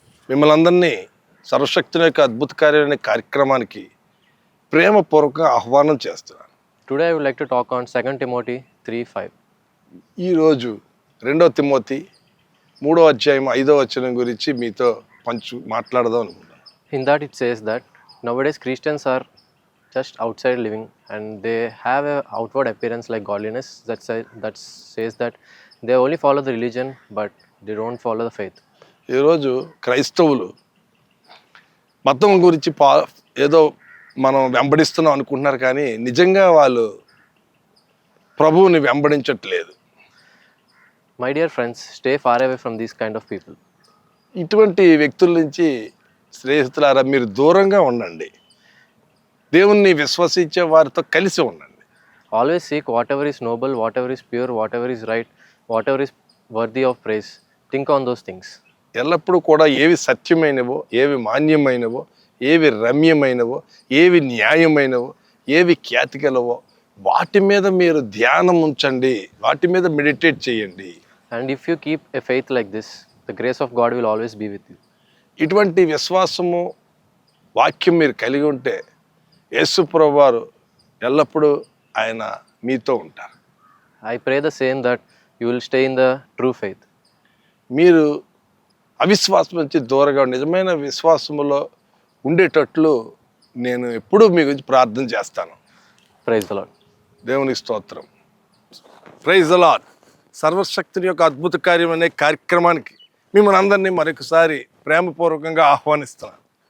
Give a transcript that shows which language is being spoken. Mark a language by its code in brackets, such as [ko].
[te] మిమ్మల్ని అందరినీ సర్వశక్తుని యొక్క అద్భుత కార్యాలనే కార్యక్రమానికి ప్రేమపూర్వకంగా ఆహ్వానం చేస్తున్నాను. [en] Today I would like to talk on 2 Timothy 3:5. [te] ఈరోజు 2 తిమోతి 3వ అధ్యాయం 5వ వచనం గురించి మీతో మాట్లాడదాం అనుకుంటున్నాను. [en] In that it says that nowadays Christians are just outside living and they have a outward appearance like godliness that says that they only follow the religion but they don't follow the faith. [te] ఈరోజు క్రైస్తవులు మతం గురించి ఏదో మనం వెంబడిస్తున్నాం అనుకుంటున్నారు, కానీ నిజంగా వాళ్ళు ప్రభువుని వెంబడించట్లేదు. [en] My dear friends, stay far away from these kind of people. [te] ఇటువంటి వ్యక్తుల నుంచి స్నేహితులారా మీరు దూరంగా ఉండండి. దేవుణ్ణి విశ్వసించే వారితో కలిసి ఉండండి. [en] Always seek whatever is noble, whatever is pure, whatever is right, whatever is worthy of praise. Think on those things. [te] ఎల్లప్పుడూ కూడా ఏవి సత్యమైనవో, ఏవి మాన్యమైనవో, ఏవి రమ్యమైనవో, ఏవి న్యాయమైనవో, ఏవి ఖ్యాతిగలవో వాటి మీద మీరు ధ్యానం ఉంచండి, వాటి మీద మెడిటేట్ చేయండి. [en] And if you keep a faith like this, the grace of God will always be with you. [te] ఇటువంటి విశ్వాసము వాక్యం మీరు కలిగి ఉంటే యేసు ప్రభువారు ఎల్లప్పుడూ ఆయన మీతో ఉంటారు. [en] I pray the same that you will stay in the true faith. [te] మీరు అవిశ్వాసం నుంచి దూరంగా నిజమైన విశ్వాసములో ఉండేటట్లు నేను ఎప్పుడూ మీ గురించి ప్రార్థన చేస్తాను. [en] Praise the Lord. [te] దేవుని స్తోత్రం. [en] Praise the lord. [te] సర్వశక్తుని యొక్క అద్భుత కార్యం అనే కార్యక్రమానికి మిమ్మల్ని అందరినీ మరొకసారి ప్రేమపూర్వకంగా ఆహ్వానిస్తున్నాను.